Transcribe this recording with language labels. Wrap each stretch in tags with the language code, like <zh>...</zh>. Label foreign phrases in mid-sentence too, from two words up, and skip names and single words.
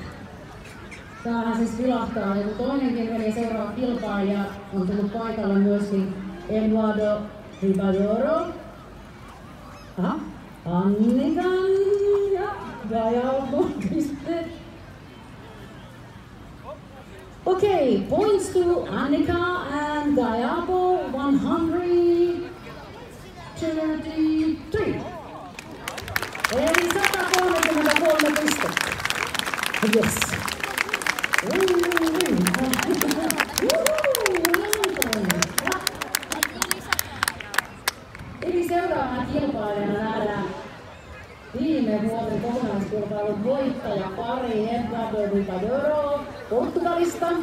<fi>Tämähän siis vilahtaa joku toinenkin, eli seuraava kilpailija on tullut paikalle myöskin Eduardo Ribadoro. Aha, Annikan ja Gajavo piste. Okei,</fi> <en>points to Annika and Gayabo, 133.</en> <fi>Eli 133 pistettä.</fi> <en>Yes.</en> <fi>Eli seuraavana kilpailijana nähdään viime vuoden kokonaiskilpailun voittaja pari Eduardo Vivadoro Portugalista.</fi>